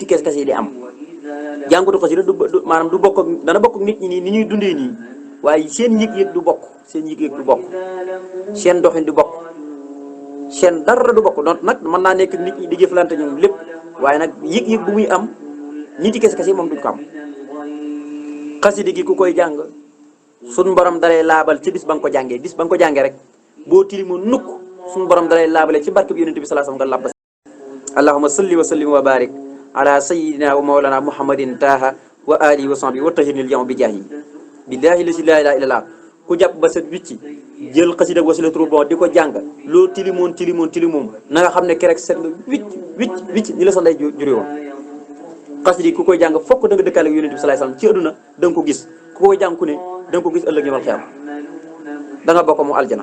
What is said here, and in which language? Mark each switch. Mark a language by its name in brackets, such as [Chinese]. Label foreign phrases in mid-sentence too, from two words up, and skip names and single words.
[Wolof] kes-kes yi di am jàngatu xasida maanaam du bokk ak dana bokk ak nit ñi nii ni ñuy dundee nii waaye seen yéeg-yéeg du bokk seen yéeg-yéeg du bokk seen doxin du bokk seen dara du bokk donc nag mën naa nekk nit ñi di jëflante ñoom lépp waaye nag yëg-yëg bu muy am niti kes-kes yi moom duñ ko am xasida gi ku koy jàng suñ borom dalay laabal ci bis ba nga ko jàngee bis ba nga ko jàngee rek boo tilimo nukk suñu borom dalay laabale ci barke bi yonent bi [Arabic] صلى الله عليه وسلم [Wolof] nga labb [Arabic] اللهم صل وسلم وبارك على سيدنا ومولانا محمد طه وعلى آله وصحبه وطهرنا اليوم بجاه بالله لا إله إلا الله [Wolof] ku jàpp ba set wicci jël xasida Wasilatul Ruuh di ko jàng loo tilimoon na nga xam ne kerek set nga wicc ni la sa ndey jure woon. xasida ku koy jàng fokk da nga dëkkaale ak yonent bi [Arabic] صلى الله عليه وسلم [Wolof] ci àdduna da nga ko gis ku koy jàng ku ne da nga ko gis ëllëg [Arabic] يوم القيامة [Wolof] da nga bokk mu aljana.